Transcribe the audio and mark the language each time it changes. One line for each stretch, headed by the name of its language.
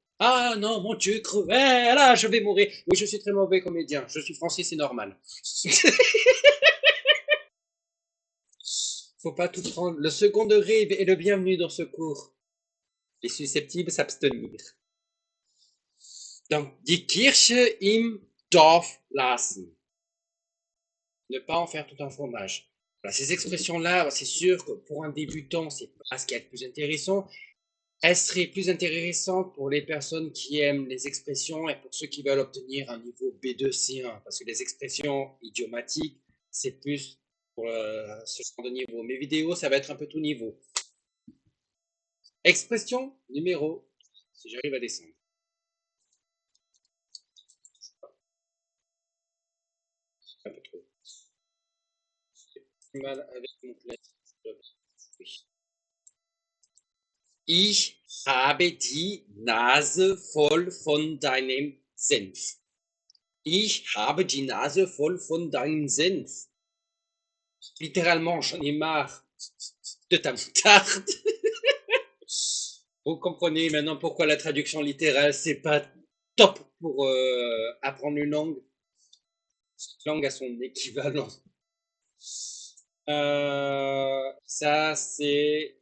French: Ah non, mon Dieu, cruel, là, je vais mourir. Oui, je suis très mauvais comédien. Je suis français, c'est normal. Faut pas tout prendre. Le second degré est le bienvenu dans ce cours. Les susceptibles s'abstenir. Donc,
German: die Kirche im Dorf lassen.
French: Ne pas en faire tout un fromage. Voilà, ces expressions-là, c'est sûr que pour un débutant, c'est pas ce qui est le plus intéressant. Elle serait plus intéressante pour les personnes qui aiment les expressions et pour ceux qui veulent obtenir un niveau B2 C1, parce que les expressions idiomatiques, c'est plus pour ce genre de niveau. Mes vidéos, ça va être un peu tout niveau. Expression numéro, si j'arrive à descendre. Un peu trop. J'ai mal avec mon clavier. Oui.
German: Ich habe die Nase voll von deinem Senf. Ich habe die Nase voll von deinem Senf.
French: Littéralement, j'en ai marre de ta moutarde. Vous comprenez maintenant pourquoi la traduction littérale, c'est pas top pour apprendre une langue. Cette langue a son équivalent. Ça, c'est...